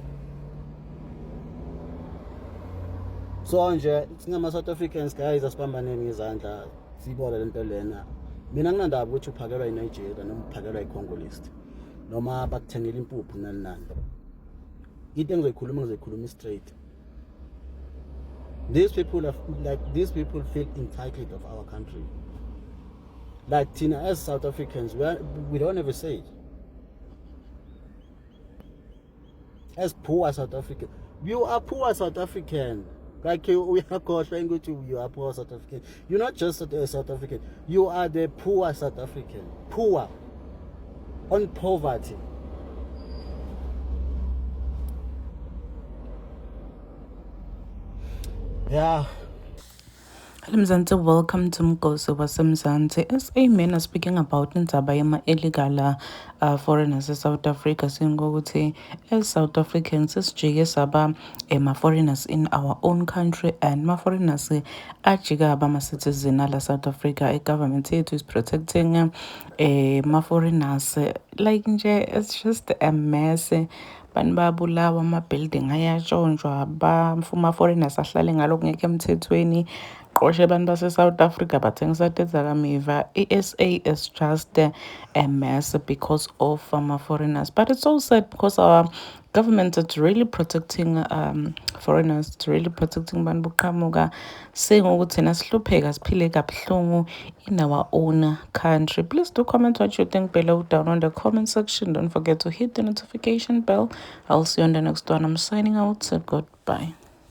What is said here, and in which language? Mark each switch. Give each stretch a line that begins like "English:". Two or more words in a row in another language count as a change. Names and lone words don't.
Zulu: So nje singama South Africans guys asibambaneni ngezandla sibona lento lena. Mina nginandaba ukuthi uphakelwa eNigeria noma uphakelwa eCongolese noma bakuthengela impuphu nani nani. Into ngizoyikhuluma straight.
English: These people feel entitled of our country. Like Tina, as South Africans, we don't ever say it. As poor South African, you are poor South African. Like we are trying to, you are poor South African. You're not just a South African. You are the poor South African. Poor. On poverty. Yeah. Mzansi, welcome to Mgosi waseMzansi. As a man speaking about
Zulu: indaba yama
English: illegal foreigners in South Africa, saying ukuthi as South Africans
Zulu: sijike saba
English: foreigners in our own country and ma foreigners
Zulu: ajika aba
English: citizen ala South Africa. A government yethu is protecting ma foreigners like nje, it's just a mess.
Zulu: Bantu babulawa, ama-building ayatshontshwa, bafuma foreigners ahlale ngalokhu ngekho emthethweni. Qoshe abantu base-South Africa bathengisa idakamizwa.
English: I-SA is just a mess because of foreigners. But it's so sad because our government is really protecting foreigners, it's really protecting
Zulu: bantu boqhamuka,
English: saying ukuthi
Zulu: thina sihlupheka siphile kabuhlungu
English: in our own country. Please do comment what you think below down on the comment section. Don't forget to hit the notification bell. I'll see you on the next one. I'm signing out. So goodbye.